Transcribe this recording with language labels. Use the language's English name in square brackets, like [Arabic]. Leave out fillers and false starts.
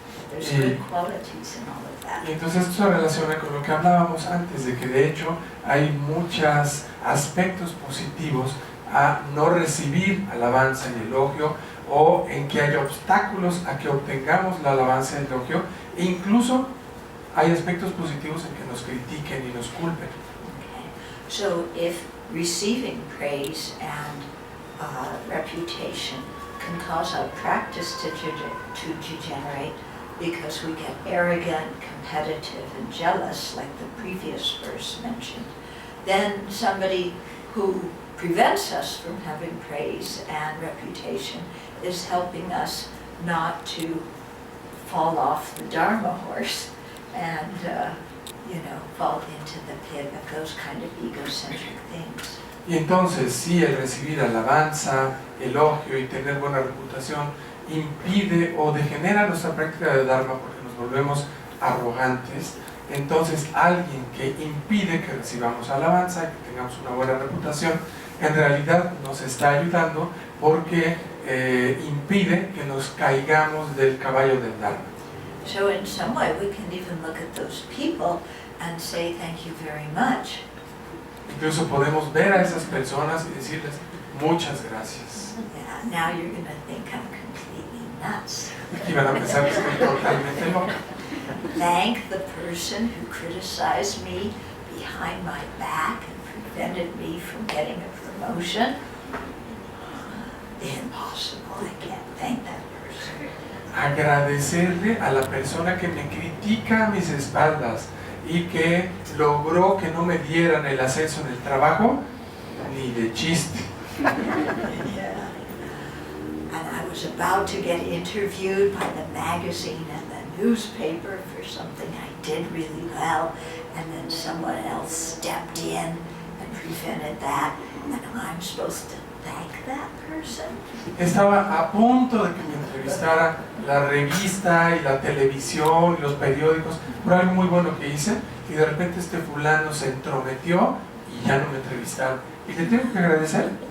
[English] There's good qualities in all of that. [Spanish] Y entonces esto se relaciona con lo que hablábamos antes, de que de hecho hay muchos aspectos positivos a no recibir alabanza y elogio, o en que haya obstáculos a que obtengamos la alabanza y el elogio, e incluso hay aspectos positivos en que nos critiquen y nos culpen. [English] Okay. So if receiving praise and reputation can cause our practice to degenerate because we get arrogant, competitive, and jealous, like the previous verse mentioned, then somebody who prevents us from having praise and reputation is helping us not to fall off the Dharma horse and fall into the pit of those kind of egocentric things. [Spanish] Y entonces, si el recibir alabanza, elogio y tener buena reputación impide o degenera nuestra práctica de Dharma porque nos volvemos arrogantes, entonces alguien que impide que recibamos alabanza y que tengamos una buena reputación, en realidad nos está ayudando porque impide que nos caigamos del caballo del Dharma. [English] So in some way we can even look at those people and say thank you very much. [Spanish] Incluso podemos ver a esas personas y decirles muchas gracias. [English] Yeah, now you're going to think I'm completely nuts. [Spanish] Aquí van a pensar que estoy totalmente loca. [English] Thank the person who criticized me behind my back and prevented me from getting a promotion. Impossible, I can't thank that person. [Spanish] Agradecerle a la persona que me critica a mis espaldas y que logró que no me dieran el ascenso en el trabajo, ni de chiste. [English] Yeah. And I was about to get interviewed by the magazine and the newspaper for something I did really well, and then someone else stepped in and prevented that, and I'm supposed to thank that person? [Spanish] Estaba a punto de que me entrevistara la revista y la televisión y los periódicos por algo muy bueno que hice, y de repente este fulano se entrometió y ya no me entrevistaron. Y le tengo que agradecer.